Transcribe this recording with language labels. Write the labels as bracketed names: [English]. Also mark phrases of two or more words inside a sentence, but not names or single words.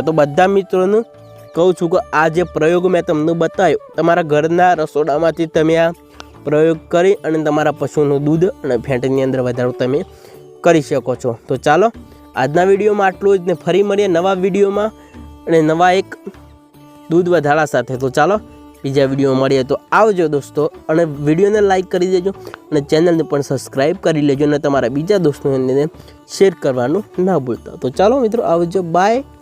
[Gujarati] તો બધા મિત્રોને કહું છું કે આ જે પ્રયોગ મેં તમને બતાવ્યો તમારા ઘરના રસોડામાંથી તમે આ પ્રયોગ કરી અને તમારા પશુનું દૂધ અને ફેંટની અંદર વધારો તમે કરી શકો છો। તો ચાલો આજના વિડીયોમાં આટલું જ ને ફરી મળીએ નવા વિડીયોમાં અને નવા એક દૂધ વધારા સાથે। તો ચાલો બીજા વિડિયો મળીએ। તો આવજો દોસ્તો અને વિડિયોને લાઇક કરી દેજો અને ચેનલને પણ સબ્સક્રાઇબ કરી લેજો અને તમારા બીજા દોસ્તોને શેર કરવાનું ન ભૂલતા। તો ચાલો મિત્રો આવજો, બાય।